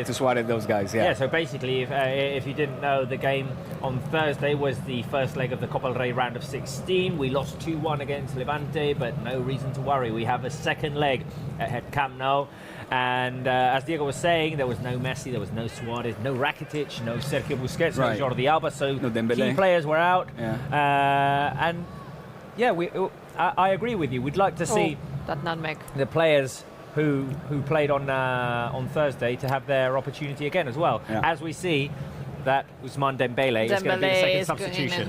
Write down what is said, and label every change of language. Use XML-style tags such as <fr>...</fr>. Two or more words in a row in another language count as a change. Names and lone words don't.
<en>To Suarez, those guys, Yeah, so basically, if you didn't know, the game on Thursday was the first leg of the Copa del Rey round of 16. We lost 2-1 against Levante, but no reason to worry. We have a second leg at Camp Nou. And as Diego was saying, there was no Messi, there was no Suarez, no Rakitic, no Sergio Busquets, no Jordi Alba, so no key players were out. And yeah, I agree with you. We'd like to see that nutmeg. The players who played on Thursday to have their opportunity again as well. As we see that Ousmane Dembele is going to be the second substitution.</en>